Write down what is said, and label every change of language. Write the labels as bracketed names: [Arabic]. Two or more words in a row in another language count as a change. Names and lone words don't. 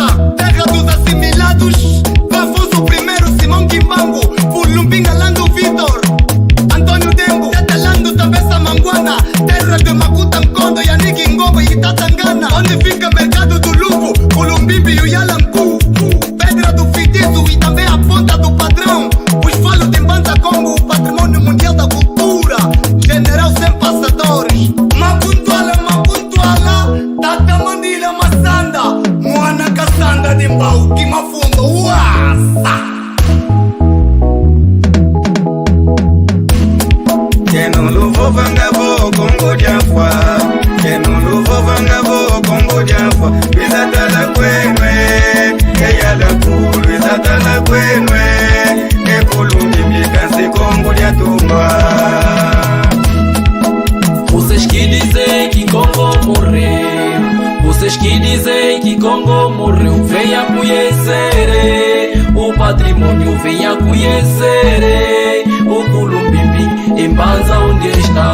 [Portuguese] Terra dos assimilados, Afonso I, Simão Kimbangu, Fulumbinga Lando Vitor, Antônio Dembo, Tetelando Tabessa Manguana. Terra de Makuta Nkondo, Yaniki Ngogo e Tatangana. Onde fica mercado do Luvo, Culumbimbi e o Yalangu. Pedra do Fitizo e também a ponta do padrão. Os falos de Banda Congo, o patrimônio mundial da cultura. General sem passadores. Mapuntuala, Tata Mandila Massanda. Moana Cassanda de Mbau, Kimafundo, Uasa. [Kongo] Yeno luvo vangabo Kongo diafwa Yeno luvo vangabo Kongo diafwa Bizatala kwenwe Eyala kulu Bizatala kwenwe Ekulungi mikansi Kongo diatungwa [Portuguese] Vocês que dizem que Congo morreu, vocês que dizem que Congo morreu, venha conhecer o patrimônio, venha conhecer o Culumbimbi em Banza onde está.